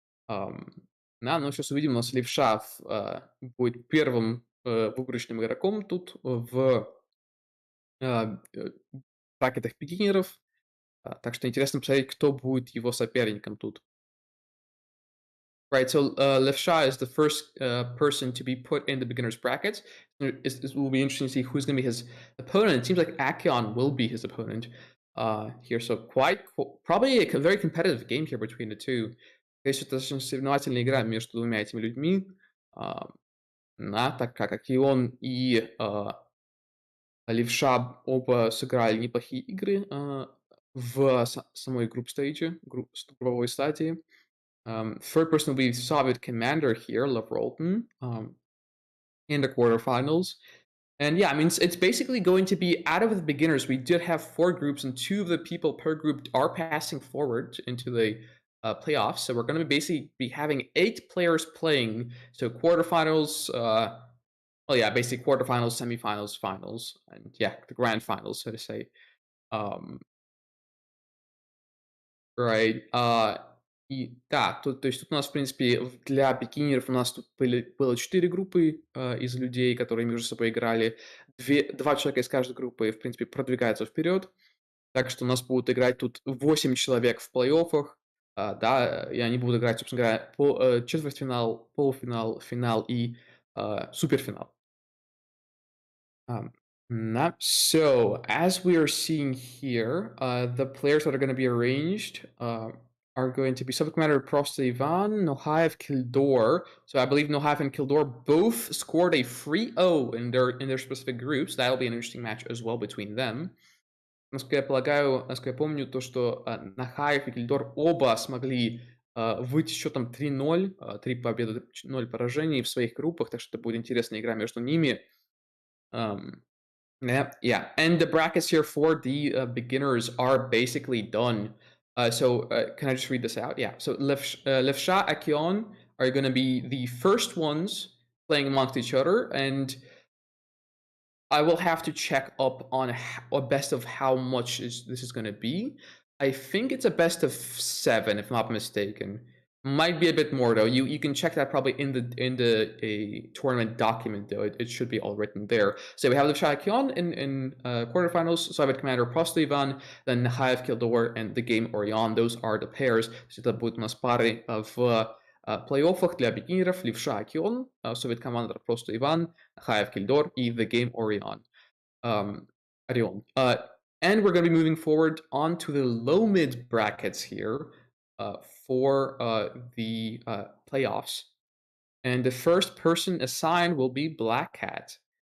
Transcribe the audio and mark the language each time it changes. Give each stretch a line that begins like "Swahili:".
Russian: Да, ну сейчас увидим, у нас Левша будет первым выигрышным игроком тут в пакетах бигинеров. Так что интересно посмотреть, кто будет его соперником тут.
English: Right, so Levsha is the first person to be put in the beginner's brackets. It will be interesting to see who's going to be his opponent. It seems like Akion will be his opponent here. So probably a very competitive game here between the two.
Russian: Конечно, достаточно соревновательная игра между двумя этими людьми. Так как Акион и Левша оба сыграли неплохие игры в самой групп-стейдже, групповой стадии.
English: Third person will be Soviet Commander here, Love Rolton, in the quarterfinals. And yeah, I mean, it's basically going to be out of the beginners. We did have 4 groups, and 2 of the people per group are passing forward into the playoffs. So we're going to basically be having 8 players playing. So quarterfinals, basically quarterfinals, semifinals, finals, and yeah, the grand finals, so to say. Right.
Russian: И да, то есть тут у нас, в принципе, для бикинеров у нас тут было 4 группы из людей, которые между собой играли. 2 человека из каждой группы, в принципе, продвигаются вперед. Так что у нас будут играть тут 8 человек в плей-оффах, да, и они будут играть, собственно говоря, четвертьфинал, полуфинал, финал и суперфинал.
English: So, as we are seeing here, the players that are going to be arranged are going to be Subject Matter Prost Ivan, Nohaev, Kildor. So I believe Nohaev and Kildor both scored a 3-0 in their specific groups. That'll be an interesting match as well between them.
Russian: Насколько я помню, то, что Нахаев и Кильдор оба смогли выйти счетом 3-0, 3 победы, 0 поражений в своих группах, так что это будет интересная игра между ними.
English: Yeah, and the brackets here for the beginners are basically done. So can I just read this out? Yeah, so Levsha, Akion are going to be the first ones playing amongst each other, and I will have to check up on a best of how much this is going to be. I think it's a best of 7, if I'm not mistaken. Might be a bit more though. You can check that probably in the a tournament document though. It should be all written there. So we have the Shakion in quarterfinals, Soviet Commander просто Ivan, then Nahaev Kildor and the Game Orion. Those are the pairs.
Russian: То есть это будут у нас пары в плей-оффах для бигинеров. Левша Акион, Soviet Commander просто Иван, Nahaev Kildor и the Game Orion.
English: Orion. And we're going to be moving forward on to the low mid brackets here. For the playoffs. And the first person assigned will be Black Cat.